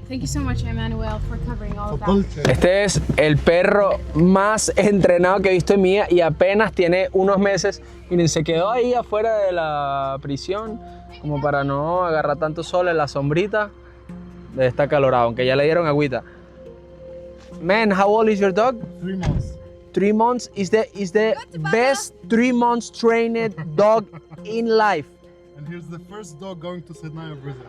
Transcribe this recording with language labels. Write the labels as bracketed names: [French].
[English] Thank you so much, Emmanuel, for covering all of that. [Spanish] Este es el perro más entrenado que he visto en mi vida y apenas tiene unos meses. Miren, se quedó ahí afuera de la prisión como para no agarrar tanto sol en la sombrita. Debe estar calorado, aunque ya le dieron agüita. [English] Man, how old is your dog? 3 months. 3 months is the best 3 months trained dog in life. And here's the first dog going to Sednaya prison.